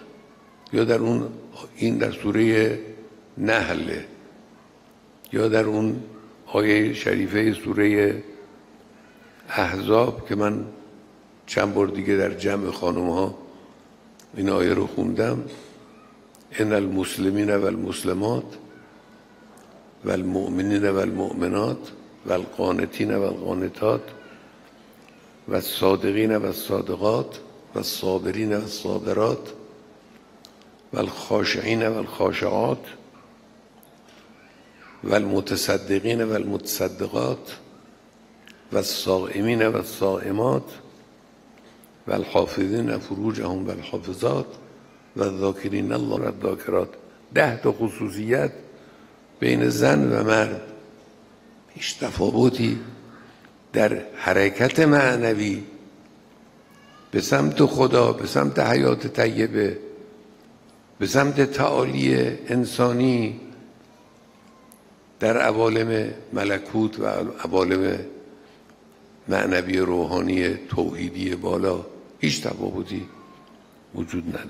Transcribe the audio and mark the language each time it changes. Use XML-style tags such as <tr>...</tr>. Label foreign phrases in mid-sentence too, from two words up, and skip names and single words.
<fa>یا در این در سوره نحل، یا در اون آیه شریفه سوره احزاب که من چند بار دیگه در جمع خانم ها این آیه رو خوندم:</fa> <ar>ان المسلمین و المسلمات و المؤمنین و المؤمنات و القانتین و القانتات و الصادقین و الصادقات و الصابرین و الصابرات و الخاشعین و الخاشعات و المتصدقین و المتصدقات و الصائمین و الصائمات و الحافظین فروجهم و الحافظات و الذاکرین الله و الذاکرات.</ar> <fa>10 تا خصوصیت بین زن و مرد. هیچ تفاوتی در حرکت معنوی به سمت خدا، به سمت حیات طیبه، به سمت تعالی انسانی در عوالم ملکوت و عوالم معنوی روحانی توحیدی بالا هیچ تفاوتی وجود نداره.</fa>